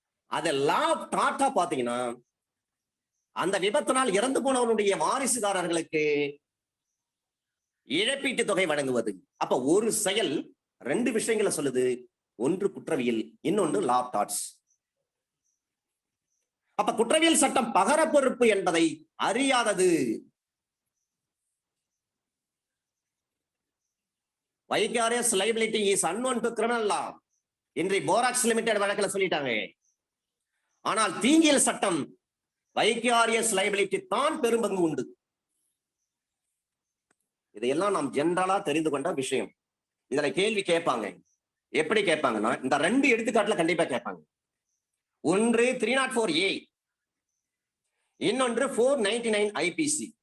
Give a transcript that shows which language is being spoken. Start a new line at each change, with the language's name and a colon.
Tamil: அதெல்லாம் டாட்டா பாத்தீங்கன்னா அந்த விபத்தினால் இறந்து போனவனுடைய வாரிசுதாரர்களுக்கு இழப்பீட்டு தொகை வழங்குவது. அப்ப ஒரு செயல் ரெண்டு விஷயங்களை சொல்லுது, ஒன்று குற்றவியல், இன்னொன்று லா டாட்ஸ். அப்ப குற்றவியல் சட்டம் பகர பொறுப்பு என்பதை அறியாதது.
English: Vicarious liability is unknown to criminal law.
Tamil: இன்றைய போராக்ஸ் லிமிடெட் வழக்கில் சொல்லிட்டாங்க. ஆனால் தீங்கியல் சட்டம் வைகாரியஸ் லைபிலிட்டி தான் பெரும்பங்கு உண்டு. இதையெல்லாம் நாம் ஜெனரலா தெரிந்து கொண்ட விஷயம். இதுல கேள்வி கேட்பாங்க. எப்படி கேட்பாங்கன்னா இந்த ரெண்டு எடுத்துக்காட்டுல கண்டிப்பா கேட்பாங்க. ஒன்று 304A, இன்னொன்று 499 IPC.